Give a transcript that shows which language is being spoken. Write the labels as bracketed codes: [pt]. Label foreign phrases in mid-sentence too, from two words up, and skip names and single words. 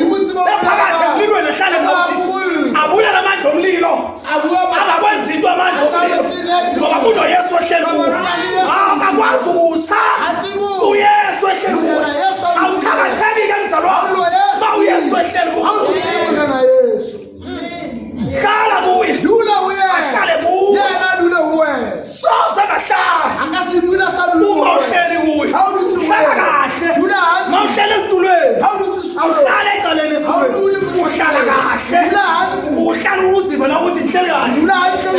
[zu] Ephakathi emlilweni ehlale ngokuthi abulala amandla omlilo. Angakwenzi into amandla omlilo. Ngoba kunoYesu ohleli kuwo. Akakwazi ukutsha. uYesu ehleli kuwo. [xh] Awuthakatheki ke mzalwane. [zu] Ba uYesu ehleli kuwo. Hlala kuye. Ahlale kuwe. Soze ngahlala. Uma uhleli kuye. Hlala kahle. Ma uhleli esitulweni. Awuhlala ecaleni esitulweni. Uhlala kahle. Uhlala uziva la ukuthi ngihleli kahle.